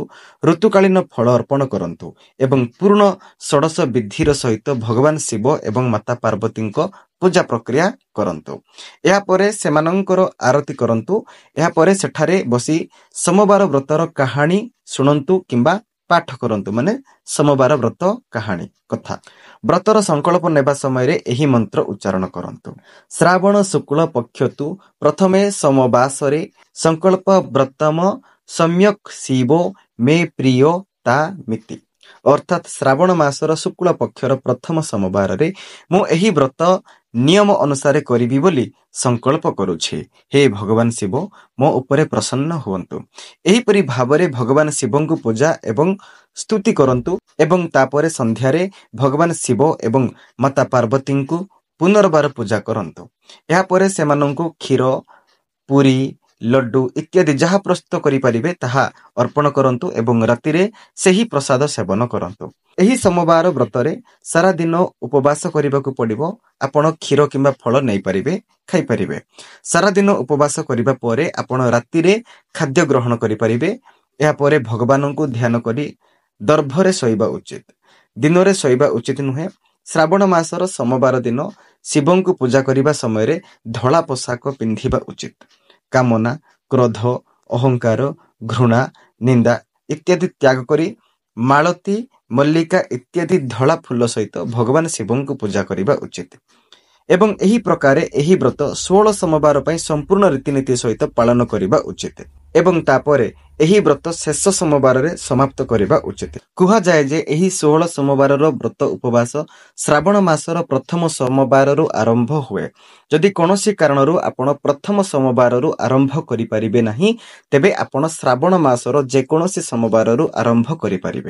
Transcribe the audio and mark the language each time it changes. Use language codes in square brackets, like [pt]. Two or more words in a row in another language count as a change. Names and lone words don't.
[or] ଋତୁକାଳୀନ ଫଳ ଅର୍ପଣ କରନ୍ତୁ ଏବଂ ପୂର୍ଣ୍ଣ 16 ବିଧିର ସହିତ ଭଗବାନ ଶିବ ଏବଂ ମାତା ପାର୍ବତୀ ପୂଜା ପ୍ରକ୍ରିୟା କରନ୍ତୁ। ଏହା ପରେ ସେମାନଙ୍କର ଆରତୀ କରନ୍ତୁ। ଏହା ପରେ ସେଠାରେ ବସି ସୋମବାର ବ୍ରତର କାହାଣୀ ଶୁଣନ୍ତୁ କିମ୍ବା ପାଠ କରନ୍ତୁ, ମାନେ ସୋମବାର ବ୍ରତ କାହାଣୀ କଥା। ବ୍ରତର ସଂକଳ୍ପ ନେବା ସମୟ ରେ ଏହି ମନ୍ତ୍ର ଉଚ୍ଚାରଣ କରନ୍ତୁ। [sa] श्रावण शुक्ल पक्षतु प्रथमे सोमवासरे संकल्प व्रतम सम्यक शिवो मे प्रियो ता मिति। [or] ଅର୍ଥାତ ଶ୍ରାବଣ ମାସର ଶୁକ୍ଳ ପକ୍ଷର ପ୍ରଥମ ସୋମବାର ରେ ମୁଁ ଏହି ବ୍ରତ ନିୟମ ଅନୁସାର କରିବି ବୋଲି ସଂକଳ୍ପ କରୁଛି। ହେ ଭଗବାନ ଶିବ, ମୋ ଉପରେ ପ୍ରସନ୍ନ ହୁଅନ୍ତୁ। ଏହି ପରି ଭାବରେ ଭଗବାନ ଶିବଙ୍କ କୁ ପୂଜା ଏବଂ ସ୍ତୁତି କରନ୍ତୁ ଏବଂ ତାପରେ ସନ୍ଧ୍ୟାରେ ଭଗବାନ ଶିବ ଏବଂ ମାତା ପାର୍ବତୀ କୁ ପୁନର୍ବାର ପୂଜା କରନ୍ତୁ। ଏହା ପରେ ସେମାନଙ୍କୁ କ୍ଷୀର ପୁରି ଲଡ୍ଡୁ ଇତ୍ୟାଦି ଯାହା ପ୍ରସ୍ତୁତ କରି ପାରିବେ ତାହା ଅର୍ପଣ କରନ୍ତୁ ଏବଂ ରାତି ରେ ସେହି ପ୍ରସାଦ ସେବନ କରନ୍ତୁ। ଏହି ସୋମବାର ବ୍ରତରେ ସାରା ଦିନ ଉପବାସ କରିବାକୁ ପଡ଼ିବ। ଆପଣ କ୍ଷୀର କିମ୍ବା ଫଳ ନେଇ ପାରିବେ, ଖାଇ ପାରିବେ। ସାରା ଦିନ ଉପବାସ କରିବା ପରେ ଆପଣ ରାତି ରେ ଖାଦ୍ୟ ଗ୍ରହଣ କରି ପାରିବେ। ଏହା ପରେ ଭଗବାନଙ୍କୁ ଧ୍ୟାନ କରି ଦର୍ଭରେ ଶୋଇବା ଉଚିତ, ଦିନ ରେ ଶୋଇବା ଉଚିତ ନୁହେଁ। ଶ୍ରାବଣ ମାସର ସୋମବାର ଦିନ ଶିବଙ୍କ କୁ ପୂଜା କରିବା ସମୟ ରେ ଧଳା ପୋଷାକ ପିନ୍ଧିବା ଉଚିତ। କାମନା କ୍ରୋଧ ଅହଙ୍କାର ଘୃଣା ନିନ୍ଦା ଇତ୍ୟାଦି ତ୍ୟାଗ କରି ମାଳତୀ ମଲ୍ଲିକା ଇତ୍ୟାଦି ଧଳା ଫୁଲ ସହିତ ଭଗବାନ ଶିବଙ୍କ କୁ ପୂଜା କରିବା ଉଚିତ। ଏବଂ ଏହି ପ୍ରକାରେ ଏହି ବ୍ରତ 16 ସୋମବାର ପାଇଁ ସମ୍ପୂର୍ଣ୍ଣ ରୀତିନୀତି ସହିତ ପାଳନ କରିବା ଉଚିତ। ଏବଂ ତାପରେ ଏହି ବ୍ରତ ଶେଷ ସୋମବାରରେ ସମାପ୍ତ କରିବା ଉଚିତ। କୁହାଯାଏ ଯେ ଏହି 16 ସୋମବାରର ବ୍ରତ ଉପବାସ ଶ୍ରାବଣ ମାସର ପ୍ରଥମ ସୋମବାରରୁ ଆରମ୍ଭ ହୁଏ। ଯଦି କୌଣସି କାରଣରୁ ଆପଣ ପ୍ରଥମ ସୋମବାରରୁ ଆରମ୍ଭ କରିପାରିବେ ନାହିଁ, ତେବେ ଆପଣ ଶ୍ରାବଣ ମାସର ଯେକୌଣସି ସୋମବାରରୁ ଆରମ୍ଭ କରିପାରିବେ।